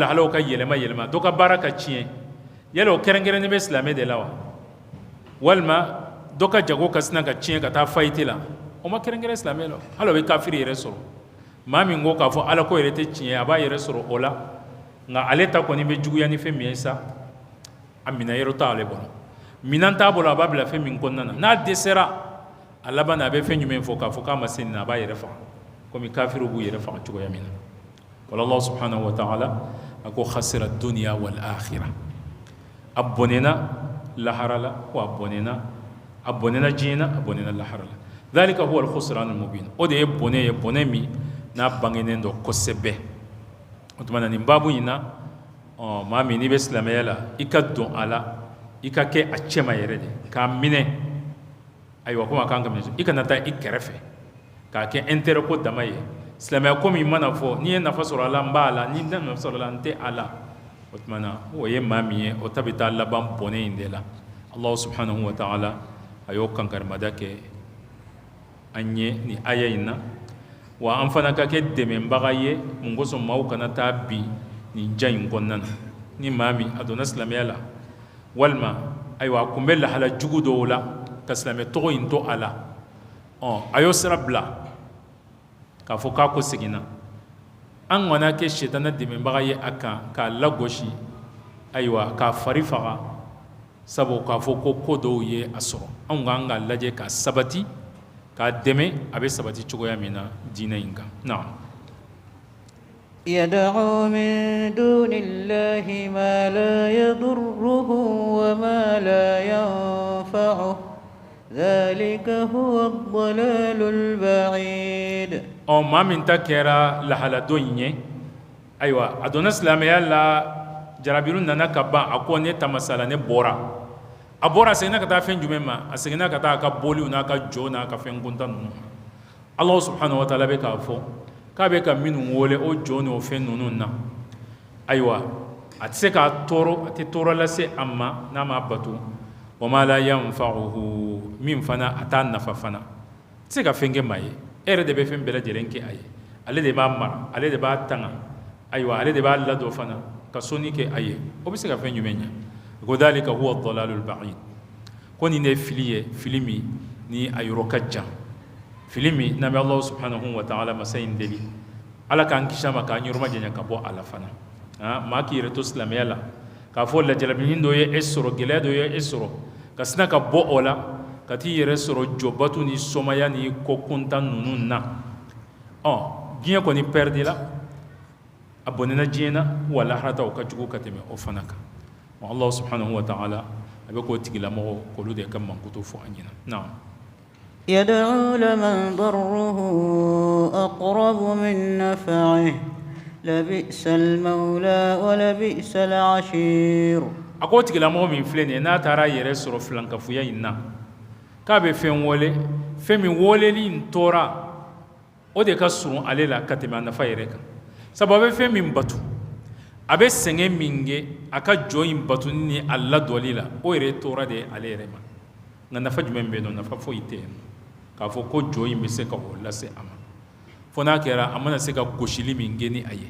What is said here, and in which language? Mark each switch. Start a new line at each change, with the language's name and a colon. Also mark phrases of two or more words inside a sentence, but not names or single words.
Bambara: lahalaw ka yɛlɛma yɛlɛma dɔ ka baara ka tiɲɛ yala o kɛrɛnkɛrɛnnen bɛ silamɛ de la wa walima dɔ ka jago ka sina ka tiɲɛ ka taa fayite la o ma kɛrɛnkɛrɛn silamɛ la hali o bɛ kafiri yɛrɛ sɔrɔ maa min ko k'a fɔ ala ko yɛrɛ tɛ tiɲɛ a b'a yɛrɛ sɔrɔ o la nka ale ta kɔni bɛ juguya ni fɛn min ye sa a minɛ yɔrɔ t'ale bolo minan t'a bolo a b'a bila fɛn min kɔnɔna na n'a dɛsɛra a laban na a bɛ fɛn jumɛn fɔ k'a fɔ k'a ma se nin na a b'a yɛrɛ faga komi kafiriw b'u yɛrɛ faga cogoya min na wala
Arabic: الله سبحانه وتعالى
Bambara: a ko
Arabic: خسر الدنيا والآخرة
Bambara: a bɔnɛna lahara la ko a bɔnɛna diɲɛ na a bɔnɛna lahara la
Arabic: ذلك هو الخسران
Bambara: al mubin o de ye bɔnɛ min n'a bangenen dɔ kosɛbɛ o tuma na nin babu in na maa min n'i bɛ silamɛya la i ka don a la i ka kɛ a cɛma yɛrɛ de k'a minɛ ayiwa komi a kan ka minɛ i kana taa i kɛrɛfɛ k'a kɛ intérêt ko dama ye silamɛya ko min mana fɔ n'i ye nafa sɔrɔ a la n b'a la n'i tɛ nafa sɔrɔ a la n tɛ a la o tuma na o ye maa min ye o ta bɛ taa laban bɔnɛ in de la
Arabic: الله سبحانه وتعالى
Bambara: a y'o kankarimada kɛ an ye nin aya in na wa an fana ka kɛ dɛmɛbaga ye mun kosɔn maaw kana taa bi nin ja in kɔnɔna na ni maa min a donna silamɛya la walima ayiwa a kun bɛ lahala jugu dɔw la ka silamɛ tɔgɔ in to a la a y'o sira bila k'a fɔ k'a ko seginna an kana kɛ sitana dɛmɛbaga ye a kan k'a lagosi ayiwa k'a fari faga sabu k'a fɔ ko dɔw ye a sɔrɔ anw k'an ka lajɛ ka sabati k'a dɛmɛ a bɛ sabati cogoya min na diinɛ in kan naam
Arabic: يدعو من دون الله ما لا يضره وما لا ينفعه ذلك هو الضلال البعيد
Bambara: maa min ta kɛra lahala dɔ in ye ayiwa a donna silamɛya la jarabiru nana ka ban a ko ne tamasala ne bɔra a bɔra a seginna ka taa fɛn jumɛn ma a seginna ka taa a ka boliw n'a ka jɔ n'a ka fɛn kuntan ninnu ma
Arabic: الله سبحانه وتعالى
Bambara: bɛ k'a fɔ k'a bɛ ka minnu wele o jɔ n'o fɛn ninnu na ayiwa a tɛ se k'a tɔɔrɔ a tɛ tɔɔrɔ lase a ma n'a ma bato wa
Arabic: ما لا ينفعه
Bambara: min fana a t'a nafa fana tɛ se ka fɛn kɛ maa ye e yɛrɛ de bɛ fɛn bɛɛ lajɛlen kɛ a ye ale de b'a mara ale de b'a tanga ayiwa ale de b'a ladon fana ka sɔnni kɛ a ye o bɛ se ka fɛn jumɛn ɲɛ ko
Arabic: ذلك هو الضلال البعيد
Bambara: ko nin de ye fili ye fili min ni a yɔrɔ ka jan fili min n'an bɛ
Arabic: الله سبحانه وتعالى
Bambara: masa in deli ala k'an kisi a ma k'an yɔrɔma janya ka bɔ a la fana maa k'i yɛrɛ to silamɛya la k'a fɔ lajalabinin dɔ ye e sɔrɔ gɛlɛya dɔ ye e sɔrɔ ka sina ka bɔ o la ka t'i yɛrɛ sɔrɔ jɔbatu ni sɔmaya ni ko kuntan ninnu na diɲɛ kɔni pɛridi la a bɔnɛna diɲɛ na wa laharata o ka jugu ka tɛmɛ o fana kan
Arabic: الله سبحانه وتعالى
Bambara: a bɛ k'o tigilamɔgɔ k'olu de ka mankutu fɔ an ɲɛna naam
Arabic: يدعو لمن ضره أقرب من نفعه لبئس المولى ولبئس العشير
Bambara: a ko tigilamɔgɔ min filɛ nin ye n'a taara a yɛrɛ sɔrɔ filankafoya in na k'a bɛ fɛn wele fɛn min weleli in tora o de ka surun ale la ka tɛmɛ a nafa yɛrɛ kan sabu a bɛ fɛn min batu a bɛ sɛgɛn min kɛ a ka jɔ in batuni ni a ladɔli la o yɛrɛ tora de ale yɛrɛ ma nka nafa jumɛn bɛ yen nɔ nafa foyi tɛ yen k'a fɔ ko jɔ in bɛ se ka o lase a ma fona kɛra a mana se ka gosili min kɛ ni a ye